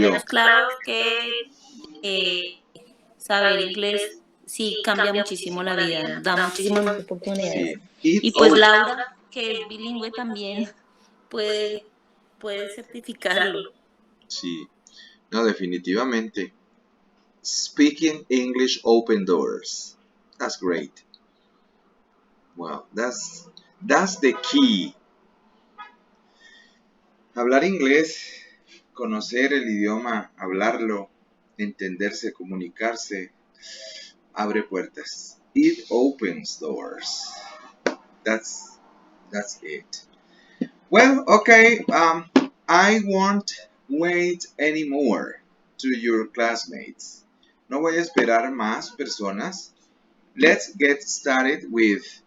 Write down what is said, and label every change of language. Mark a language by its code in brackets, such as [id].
[es] tenemos claro es que saber inglés sí cambia muchísimo la vida, da muchísimas oportunidades. Sí. [en] It [es] Y pues Laura, que es bilingüe también, puede, puede certificarlo. Sí. No, definitivamente. [en] Speaking English open doors. That's great. Well, that's the key. [es] Hablar inglés, conocer el idioma, hablarlo, entenderse, comunicarse, abre puertas. [en] It opens doors. That's that's it. Well, okay. I won't wait anymore to your classmates. [es] No voy a esperar más personas. [en] Let's get started with